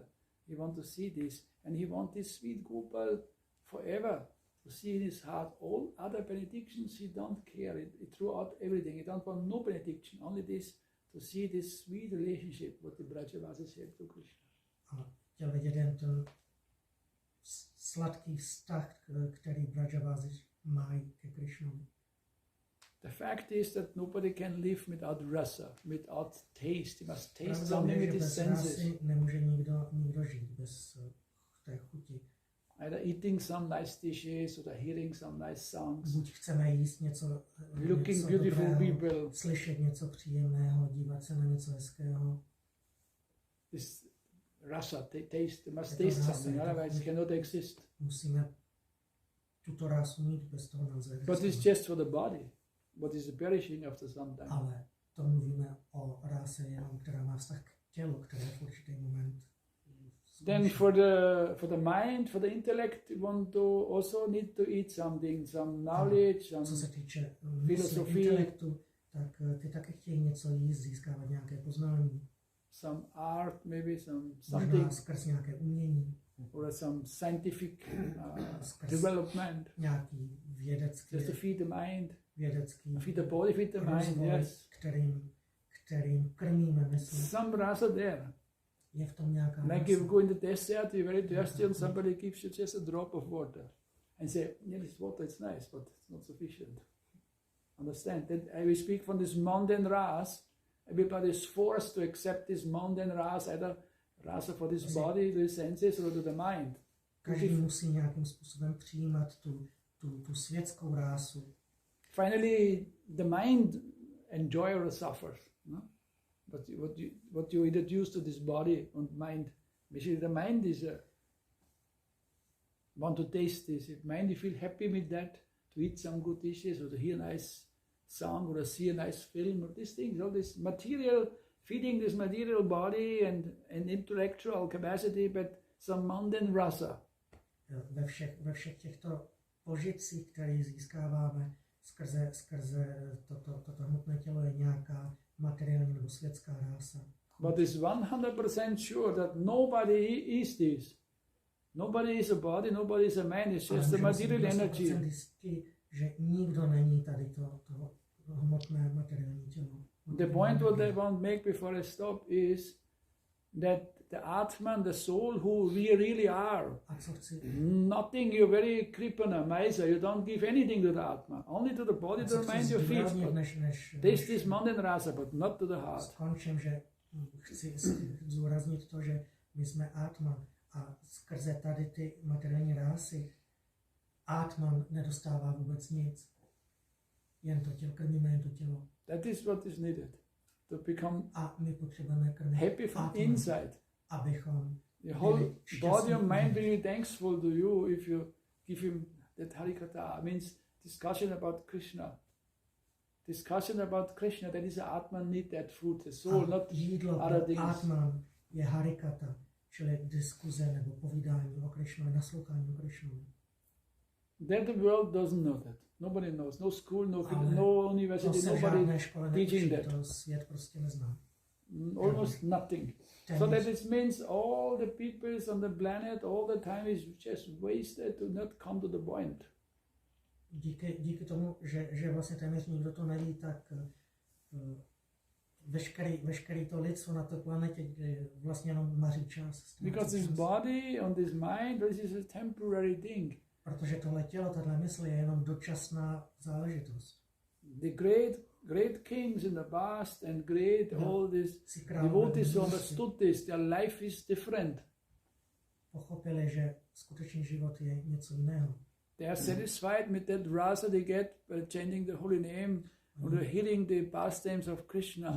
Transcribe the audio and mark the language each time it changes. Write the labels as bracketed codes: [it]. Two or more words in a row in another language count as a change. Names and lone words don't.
[en] He wants to see this, and he wants this sweet Gopal forever to see in his heart. All other benedictions he don't care. He threw out everything. He don't want no benediction, only this, to see this sweet relationship what the Brajavasis have to Krishna. [cs] A chtěl vidět jen ten sladký vztah, který Brajavasis mají ke Krishnovi. [en] The fact is that nobody can live without rasa, without taste. You must taste something with his senses. [cs] Nemůže nikdo žít bez té chuti. [en] Either eating some nice dishes or hearing some nice songs. [cs] Buď chceme jíst něco, [en] looking [cs] něco [en] beautiful [cs] dobrého, [en] people. [cs] Slyšet něco příjemného, dívat se na něco hezkého. [en] This rasa, taste, must taste something, otherwise it cannot exist. [cs] Musíme tuto rásu mít, bez toho nelze existovat. [en] But it's just for the body. What is perishing after some time. [cs] Ale to mluvíme o ráse jenom, která má vztah k tělu, které v určitý moment. [en] Then for the mind, for the intellect, you want to also need to eat something, some knowledge, some [cs] co se týče [en] philosophy, [cs] intelektu, tak ty taky chtějí něco jíst, získávat nějaké poznání. [en] some art, maybe [cs] Možná [en] something, [cs] skrz nějaké umění, [en] or some scientific development, [cs] nějaký vědecký, [en] just to feed the mind, [cs] vědecký [en] feed the body, feed the mind. [cs] rozvoj, [en] Yes, [cs] kterým krmíme mysl. [en] some rasa there. [cs] Je v tom nějaká [en] Like you go in the desert, you're very thirsty, and somebody gives you just a drop of water, and say, "Yeah, this water it's nice, but it's not sufficient." Understand? That we speak from this mountain ras. Everybody is forced to accept this mountain ras, either rasa for this body, to the senses, or to the mind. [cs] Každý musí nějakým způsobem přijímat tu světskou rásu. [en] Finally, the mind enjoy or suffers. No? But what you introduce to this body and mind, basically the mind is want to taste this. If mind you feel happy with that, to eat some good dishes or to hear a nice song or to see a nice film or these things, all this material, feeding this material body and intellectual capacity, but some mundane rasa. [cs] Ve všech těchto požitcích, které získáváme skrze toto hmotné tělo, je nějaká materiální nebo světská rása. [en] But it's 100% sure that nobody is this. Nobody is a body, nobody is a man, it's just the material energy. [cs] Jistý, že nikdo není tady to hmotné materiální tělo. [en] The point what I want to make before I stop is that the Atman, the soul who we really are, nothing, you're very kripana, maisa, you don't give anything to the Atma, only to the body, to the mind, your feet. Taste this mountain rasa, but not to the heart. [cs] Skončím, že chci zúraznit to, že my jsme Atman a skrze tady ty materiální rásy Atman nedostává vůbec nic. Jen to tělo, krmíme jen to tělo. [en] That is what is needed. To become [cs] a my potřebujeme krmit [en] happy from [cs] Atman, [en] inside. [cs] Abychom [en] the whole body and mind will be thankful to you if you give him that harikata. Means discussion about Krishna. Discussion about Krishna, that is the Atman need that food, the soul, not other things. [cs] Atman je harikata, čili diskuze nebo povídání o Krishnu, naslouchání o Krishnu. [en] That the world doesn't know that. Nobody knows. No school, no university, nobody teaching that. [cs] To svět prostě nezná. [en] Almost nothing. So that it means all the peoples on the planet all the time is just wasted to not come to the point. [cs] Díky tomu, že vlastně téměř nikdo to neví, tak veškerý to lidstvo na té planetě vlastně jenom maří čas. [en] Because this body and this mind, this is a temporary thing. [cs] Protože tohle tělo, tahle mysl je jenom dočasná záležitost. [en] The great kings in the past and great all these devotees understood this. Their life is different. [cs] Pochopili, že skutečný život je něco jiného. [en] They are satisfied with that rasa they get by chanting the holy name or hearing the pastimes of Krishna.